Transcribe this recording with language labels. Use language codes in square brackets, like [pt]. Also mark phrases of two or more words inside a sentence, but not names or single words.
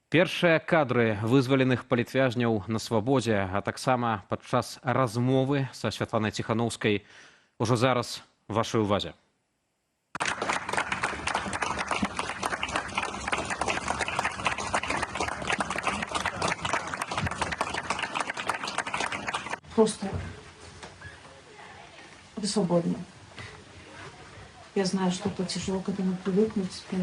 [be] Першыя кадры вызваленых палітвязняў на свабодзе, а таксама падчас размовы са Святланай Ціханаўскай ужо зараз вашай увазе. [ru] Просто вы свободны. Я знаю, что это тяжело к этому привыкнуть.